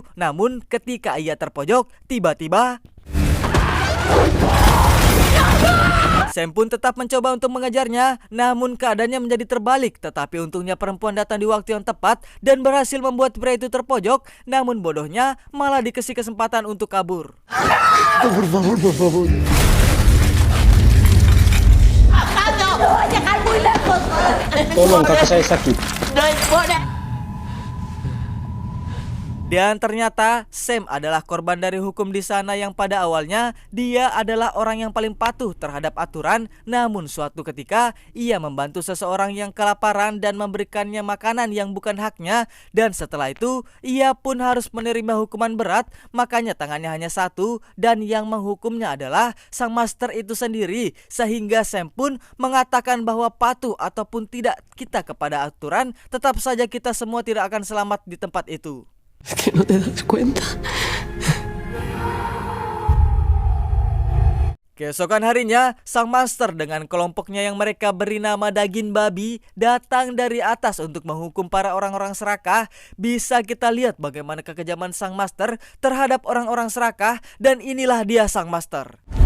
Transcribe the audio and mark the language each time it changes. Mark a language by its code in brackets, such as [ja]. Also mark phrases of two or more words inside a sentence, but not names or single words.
[id] Namun ketika ia terpojok, tiba-tiba Sam pun tetap mencoba untuk mengejarnya, namun keadaannya menjadi terbalik. Tetapi untungnya perempuan datang di waktu yang tepat dan berhasil membuat pria itu terpojok. Namun bodohnya malah dikasih kesempatan untuk kabur. [es] Por favor. Jangan muy lejos. [id] Tolong, kakak saya sakit. [es] No importa. [id] Dan ternyata Sam adalah korban dari hukum di sana yang pada awalnya dia adalah orang yang paling patuh terhadap aturan. Namun suatu ketika ia membantu seseorang yang kelaparan dan memberikannya makanan yang bukan haknya. Dan setelah itu ia pun harus menerima hukuman berat. Makanya tangannya hanya satu dan yang menghukumnya adalah sang master itu sendiri. Sehingga Sam pun mengatakan bahwa patuh ataupun tidak kita kepada aturan, tetap saja kita semua tidak akan selamat di tempat itu. [es] Es que no te das cuenta. [id] Keesokan harinya, sang master dengan kelompoknya yang mereka beri nama Daging Babi datang dari atas untuk menghukum para orang-orang serakah. Bisa kita lihat bagaimana kekejaman sang master terhadap orang-orang serakah, dan inilah dia sang master.